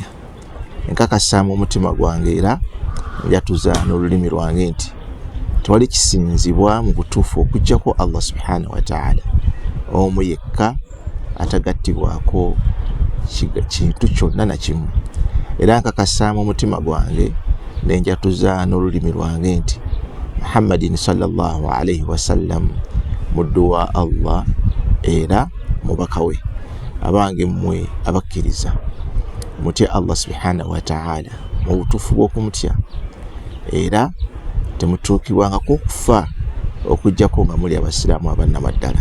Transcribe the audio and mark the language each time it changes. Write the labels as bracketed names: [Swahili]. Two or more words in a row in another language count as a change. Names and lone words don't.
[Ganda] Nkakasa mu mutima gwange era njatuza n'olulimi lwange nti tewali kisinzibwa mu butuufu okuggyako Allah [Arabic] سبحانه وتعالى [Ganda] omu yekka atagattibwako kintu kyonna na kimu. Era nkakasa mu mutima gwange nenjatuza n'olulimi lwange nti Muhammadin [Arabic] صلى الله عليه وسلم [Ganda] muddu wa Allah era mubaka we. Abange mmwe abakkiriza mutya Allah [Arabic] سبحانه وتعالى [Ganda] mu butuufu bw'okumutya era temutuukibwangako okufa okuggyako nga muli abasiraamu abannamaddala.